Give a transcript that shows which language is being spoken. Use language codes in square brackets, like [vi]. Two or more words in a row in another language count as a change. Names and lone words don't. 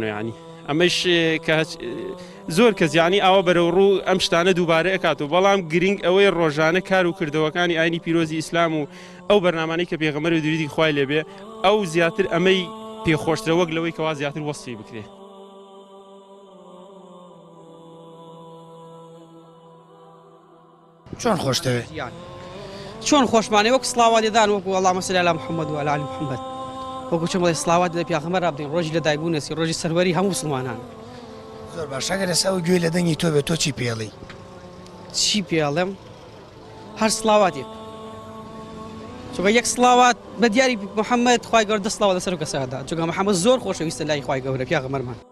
[ckb] ینی ئەمەش کە زۆر کەس یعنی ئەوە بەرەو ڕوو ئەم شتانە دووبارە ئەکاتەوە، بەڵام گرنگ ئەوەی ڕۆژانە کار و کردەوەکانی ئاینی پیرۆزی ئیسلام و ئەو بەرنامانەی کە پێغەمبەر و دوریدی خوای لێبێ ئەو زیاتر ئەمەی پێخۆشترە وەک لەوەی کەوا زیاتر وەسی بکرێ. چۆن خۆشتەوێ؟ چۆن خۆشمانێ وەک سڵاوات دەدان وەکو [ar] اللهم صل علی محەممەد و علی آل محەممەد، [ckb] وەکو چۆن بڵێ سڵاوات دەدەن پێغەمبەر بدەین ڕۆژی لەدایکبوونەسی ڕۆژی سەروەری هەموو مسلمانان. زۆر باش. ئەگەر ئێستا ئەو گوێ لە دەنگی تۆ بێت تۆ چی پێڵێ؟ چی پێڵێم؟ هەر سڵاواتێک، چونکە یەک سڵاوات بە دیاری محەممەد خوای گەورە دە سڵاوات لەسەر و کەسەدا، چونکە محەممەد زۆر خۆشەویستە لای خوای گەورە پێغەمبەرمان.